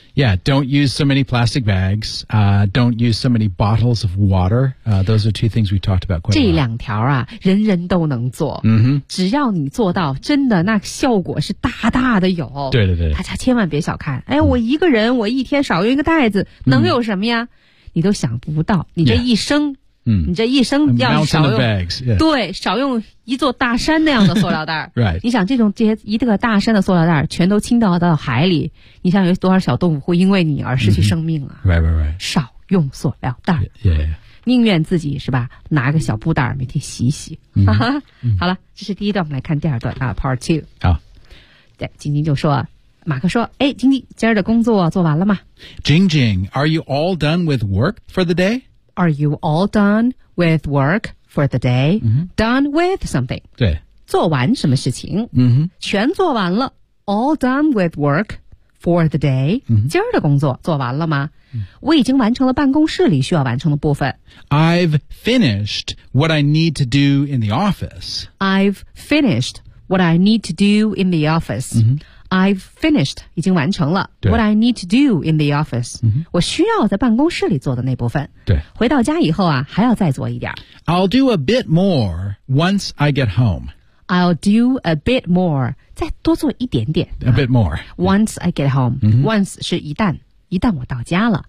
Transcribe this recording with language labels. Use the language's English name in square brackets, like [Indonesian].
[English] Yeah, don't use so many plastic bags、don't use so many bottles of water、those are two things we talked about quite [Chinese] 这两条啊人人都能做、 mm-hmm. 只要你做到真的那效果是大大的有对对对大家千万别小看哎、嗯，我一个人我一天少用一个袋子能有什么呀、嗯、你都想不到你这一生、 [English] yeah. [Chinese] 你这一生要少用 [English] bags,、yeah. [Chinese] 对少用一座大山那样的塑料袋 [English] right [Chinese] 你想这些一个大山的塑料袋全都倾倒到海里你想有多少小动物会因为你而失去生命啊、 [English] mm-hmm. right, right, right. [Chinese] 少用塑料袋 [English] yeah, yeah, [Chinese] yeah. 宁愿自己是吧拿个小布袋每天洗洗、 mm-hmm. 好了这是第一段我们来看第二段啊 part two 好对晶晶就说马克说哎晶晶今儿的工作做完了吗 [English] 晶晶 are you all done with work for the day Are you all done with work for the day?、 Mm-hmm. Done with something. [Chinese] 对。做完什么事情、 mm-hmm. 全做完了。 [English] All done with work for the day.、 Mm-hmm. [Chinese] 今儿的工作做完了吗、mm-hmm. 我已经完成了办公室里需要完成的部分。 [English] I've finished what I need to do in the office. I've finished what I need to do in the office.、 Mm-hmm. I've finished, [Chinese] 已经完成了 [English] what I need to do in the office,、 mm-hmm. [Chinese] 我需要在办公室里做的那部分。对。回到家以后啊还要再做一点。 [English] I'll do a bit more once I get home. I'll do a bit more, [Chinese] 再多做一点点。 [English] A bit more.、啊、once I get home,、 mm-hmm. [Chinese] once 是一旦我到家了。